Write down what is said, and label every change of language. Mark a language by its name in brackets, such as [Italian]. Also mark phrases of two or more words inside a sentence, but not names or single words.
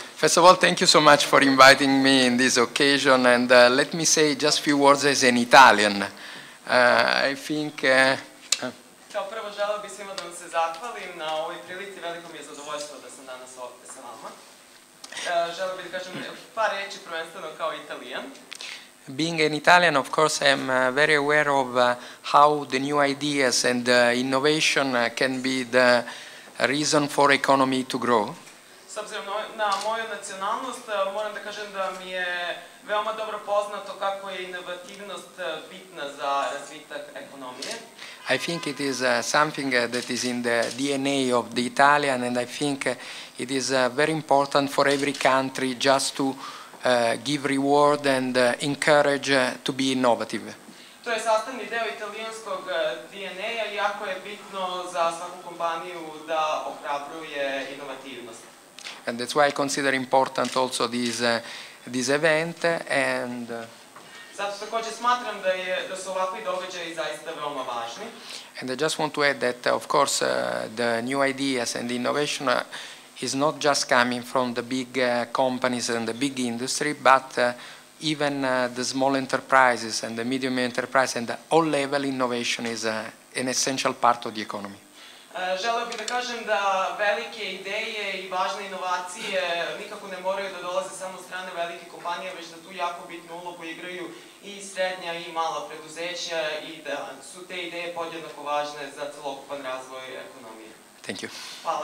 [English] First of all, thank you so much for inviting me in this occasion, and let me say just a few words as an Italian. I think... [Serbian] Kao prvo želeo bih svima da vam se zahvalim na ovoj prilici, veliko mi je zadovoljstvo da sam danas ovdje sa vama. Želeo bih da kažem par reči prvenstveno kao Italijan. [English] Being an Italian, of course, I am very aware of how the new ideas and innovation can be the reason for economy to grow. [Serbian] S obzirom na moju nacionalnost, moram da kažem da mi je veoma dobro poznato kako je inovativnost bitna za razvitak ekonomije. [English] I think it is something that is in the DNA of the Italian, and I think it is very important for every country just to give reward and encourage to be innovative. [Serbian] To je sastavni deo italijanskog DNA-a i jako je bitno za svaku kompaniju da ohrabruje inovativnost. [English] And that's why I consider important also this event, and [Serbian] zato također smatram da su ovakvi događaji zaista veoma važni. [English] And I just want to add that, of course, the new ideas and the innovation is not just coming from the big companies and the big industry, but even the small enterprises and the medium enterprise and the all level innovation is an essential part of the economy. [Serbian] Želeo bih da kažem da velike ideje i važne inovacije nikako ne moraju da dolaze samo od strane velike kompanije, već da tu jako bitnu ulogu igraju i srednja i mala preduzeća i da su te ideje podjednako važne za celokupan razvoj ekonomije. [English] Thank you. [Serbian] Hvala.